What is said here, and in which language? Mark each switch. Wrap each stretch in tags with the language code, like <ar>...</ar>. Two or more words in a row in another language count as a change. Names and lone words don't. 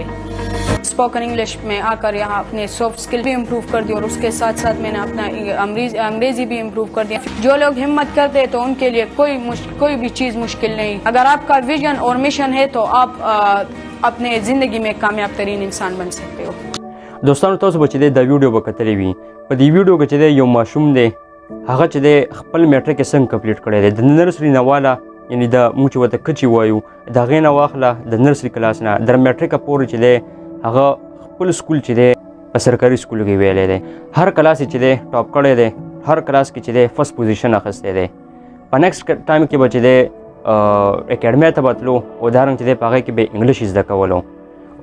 <en>Spoken English</en> <hi>में आकर यहाँ अपने</hi> <en>soft skill</en> <hi>भी इम्प्रूव कर दी और उसके साथ साथ मैंने अपना अंग्रेजी भी इम्प्रूव कर दिया। जो लोग हिम्मत करते हैं तो उनके लिए कोई भी चीज़ मुश्किल नहीं। अगर आपका विजन और मिशन है तो आप अपने ज़िंदगी में कामयाब तरीन इंसान बन सकते हो।</hi> <ps>دوستانو تاسو به چې دا ویډیو به کتلی وي په دې ویډیو کې چې یو ماشوم دی هغه چې خپل میټریک څنګه کمپلیټ کړی دی د نرسري نه والا یعنی د موږ چې ورته کچې وایو د هغې نه واخله د نرسري کلاس نه در میټریکه پورې چې دی هغه خپل سکول چې دی په سرکاري سکول کې ویلی دی هر کلاس چې دی ټاپ کړی دی هر کلاس کې چې دی</ps> <en>first position</en> <ps>اخیستی دی په</ps> <en>next time</en> <ps>کې به چې دی اکیډمۍ ته به تلو او دارنګ چې دی په هغې کې به انګلیش زده کولو او</ps>